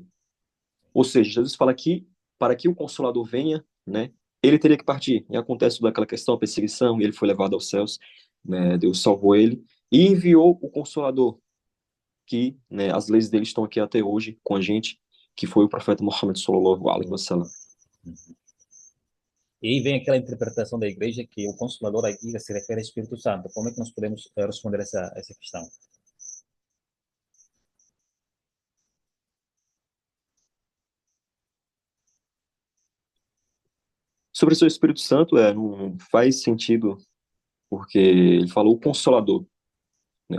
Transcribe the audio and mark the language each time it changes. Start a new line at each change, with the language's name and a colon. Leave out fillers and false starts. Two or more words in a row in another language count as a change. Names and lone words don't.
Portuguese: Ou seja, Jesus fala que para que o Consolador venha, né, ele teria que partir. E acontece toda aquela questão, a perseguição, e ele foi levado aos céus, né, Deus salvou ele e enviou o Consolador, que, né, as leis dele estão aqui até hoje com a gente, que foi o profeta Muhammad
Arabic: صلى الله عليه
Portuguese: sim. wasallam. E aí vem aquela interpretação da igreja que o Consolador aqui se refere ao Espírito Santo. Como é que nós podemos responder essa questão? Sobre o seu Espírito Santo, não faz sentido, porque ele falou o Consolador, né?